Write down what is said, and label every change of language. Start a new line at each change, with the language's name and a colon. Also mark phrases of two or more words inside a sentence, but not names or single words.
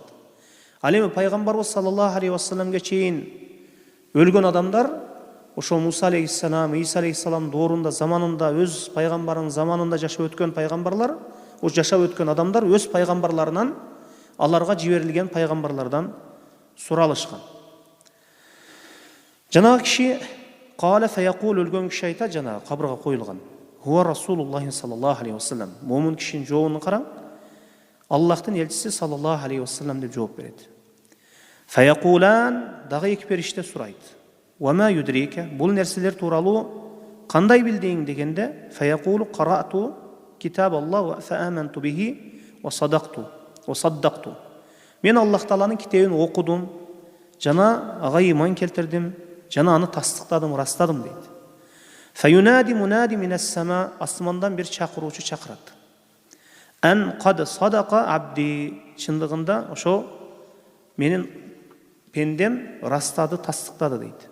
Kyrgyz: Ал эми пайгамбарыбыз
Arabic: صلى الله عليه
Kyrgyz: вассаламга чейин өлгөн адамдар ошо Муса алейхиссалам, Иса алейхиссалам доорунда заманында өз пайгамбарынын заманында жашап өткөн пайгамбарлар, о жашап өткөн адамдар өз пайгамбарларынан аларга жиберилген пайгамбарлардан суралышкан. Жанагы киши
Arabic: قال فيقول,
Kyrgyz: өлгөн киши айтат, жана кабырга коюлган.
Arabic: هو رسول الله صلى الله عليه وسلم.
Kyrgyz: Момун кишинин жообун караң. Аллахтын элчиси
Arabic: صلى الله عليه وسلم
Kyrgyz: деп жооп берет. Фаякулан, дагы эки периште сурайт.
Arabic: وما يدريك,
Kyrgyz: бул нерселер тууралуу кандай билдиң дегенде,
Arabic: فيقول قرأت كتاب الله و فآمنت به و صدقت.
Kyrgyz: Мен Аллах Тааланын китебин окудум, жана ага иман келтирдим, жана аны тастыктадым, ырастадым дейт.
Arabic: فينادي منادٍ من السماء,
Kyrgyz: асмандан бир чакыруучу чакырат.
Arabic: أن قد صدق عبدي,
Kyrgyz: чындыгында ошо менин пендем ырастады, тастыктады дейт.